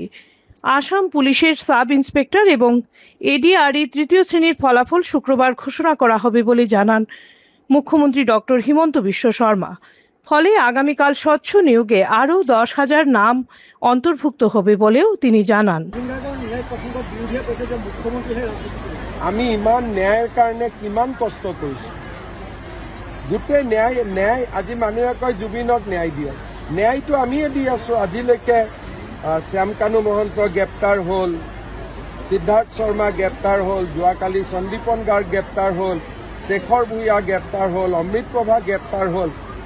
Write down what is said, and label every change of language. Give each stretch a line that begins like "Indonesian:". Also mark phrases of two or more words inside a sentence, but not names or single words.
Bangla: আসাম পুলিশের
English: sub inspector
Bangla: এবং এডিআরই 3য় শ্রেণীর ফলাফল শুক্রবার ঘোষণা করা হবে বলে জানান মুখ্যমন্ত্রী ডক্টর হিমন্ত বিশ্ব শর্মা। ফলে আগামীকাল স্বচ্ছ নিয়োগে আরও 10,000 নাম অন্তর্ভুক্ত হবে বলেও তিনি জানান।
Assamese: আমি ইমান ন্যায়ের কারণে কিমান কষ্ট কৰিছো, গোটেই ন্যায় আজি মানুহে কয় জুবিনক ন্যায় দিয়ক, ন্যায়টো আমিয়ে দি আছো। আজিলৈকে শ্যামকানু মহন্ত গ্ৰেপ্তাৰ হ'ল, সিদ্ধাৰ্থ শৰ্মা গ্ৰেপ্তাৰ হ'ল, যোৱাকালি সন্দীপন গাৰ্গ গ্ৰেপ্তাৰ হ'ল, শেখৰ ভূঞা গ্ৰেপ্তাৰ হ'ল, অমৃত প্ৰভা গ্ৰেপ্তাৰ হ'ল।